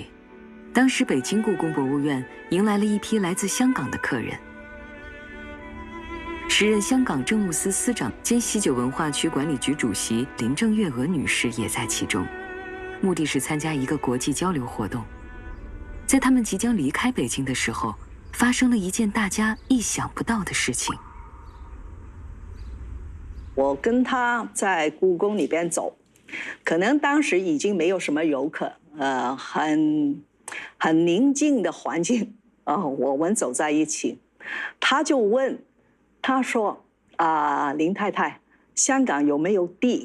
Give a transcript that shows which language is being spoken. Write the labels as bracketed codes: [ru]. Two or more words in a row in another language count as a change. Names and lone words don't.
[zh] 當時北京故宮博物院迎來了一批來自香港的客人。時任香港政務司司長兼西九文化區管理局主席林鄭月娥女士也在其中。目的是参加一个国际交流活动。在他们即将离开北京的时候，发生了一件大家意想不到的事情。我跟他在故宫里边走，可能当时已经没有什么游客，很宁静的环境我们走在一起，他就问，他说林太太，香港有没有地？